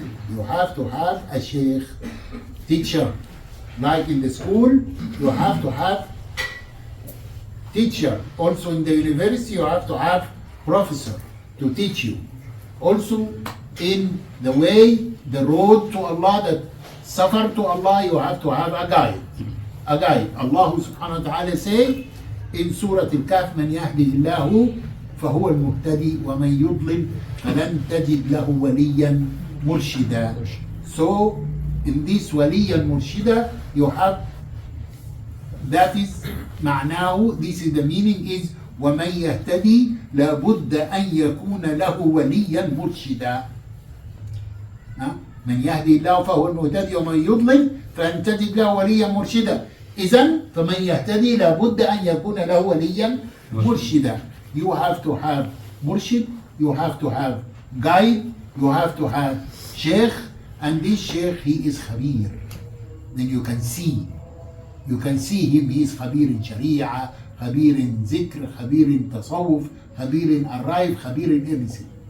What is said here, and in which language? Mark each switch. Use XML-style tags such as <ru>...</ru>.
<en>You have to have a sheikh, teacher. Like in the school, you have to have teacher. Also in the university, you have to have professor to teach you. Also in the way the road to Allah, the safar to Allah, you have to have a guide. A guide. Allah subhanahu wa ta'ala say in Surah Al-Kahf,</en> <ar>من يهده الله فهو المهتدي ومن يضلل فلن تجد له وليا مرشدا.</ar> <en>So in this</en> <ar>وليا مرشدا</ar> <en>you have, that is معناه, this is the meaning is</en> <ar>ومن يهتدي لابد أن يكون له وليا مرشدا. من يهدي الله فهو المهتدي ومن يضلل فلن تجد له وليا مرشدا. إذن فمن يهتدي لابد أن يكون له وليا مرشدا.</ar> <en>You have to have murshid, you have to have guide, you have to have sheikh, and this sheikh, he is khabir. Then you can see him, he is khabir in sharia, khabir in zikr, khabir in tasawwuf, khabir in arrive, khabir in everything.</en>